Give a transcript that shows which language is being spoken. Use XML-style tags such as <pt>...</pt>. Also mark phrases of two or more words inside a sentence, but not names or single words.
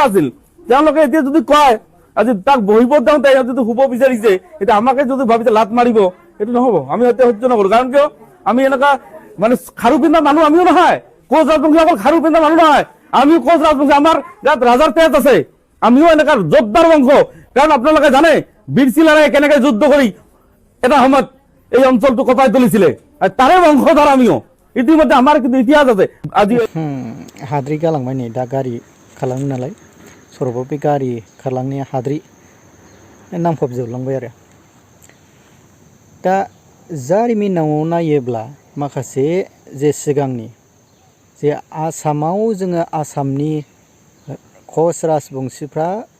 <as>আছিল তেওঁলোকে এতিয়া যদি কয় আজি তাক বহিব যাওঁতে যদি শুব বিচাৰিছে এতিয়া আমাকে যদি ভাবিছে লাত মাৰিব এইটো নহ'ব আমি এতিয়া সহ্য নকৰো কাৰণ কিয় আমি এনেকুৱা মানে খাৰু পিন্ধা মানুহ আমিও নহয় কোচ ৰাজবংশী অকল খাৰু পিন্ধা মানুহ নহয় আমিও কোচ ৰাজবংশী আমাৰ ইয়াত ৰাজাৰ তেজ আছে আমিও এনেকুৱা যোদ্ধাৰ বংশ কাৰণ আপোনালোকে জানে বীৰ চিলাৰাই কেনেকে যুদ্ধ কৰি এটা সময়ত এই অঞ্চলটো কটাই তুলিছিলে আৰু তাৰে বংশধৰ আমিও ইতিমধ্যে আমাৰ কিন্তু ইতিহাস আছে আজি</as> <brx>हाद्रि गालांबाय नै दा गारि खालामो नालाय सरबो बे गारि खारलांनाया हाद्रि नांफबजोबलांबाय आरो दा जारिमिनाव नायोब्ला माखासे जे सिगांनि जे आसामाव जोङो आसामनि कश राजबंशीफ्रा</brx>